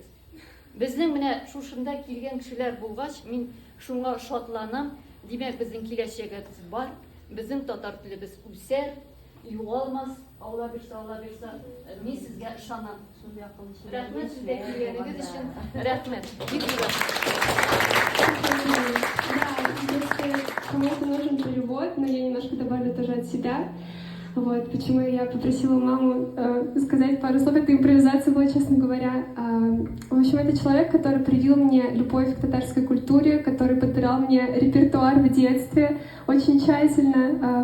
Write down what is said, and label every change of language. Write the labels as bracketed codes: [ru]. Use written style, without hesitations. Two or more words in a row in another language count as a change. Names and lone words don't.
[tt] Безнең менә шушында килгән кешеләр булгач, мин шуңа шатланам. Димәк, безнең киләчәгебез бар. Безнең татар телебез үсәр, югалмас, Алла бирсә, мин сезгә ышанам. Рәхмәт сезгә килгәнегез өчен. Рәхмәт. Бик [ru] Кому-то нужен перевод, но я немножко добавлю тоже от себя. Вот, почему я попросила маму сказать пару слов. Это импровизация была, честно говоря. В общем, это человек, который привил мне любовь к татарской культуре, который подбирал мне репертуар в детстве очень тщательно.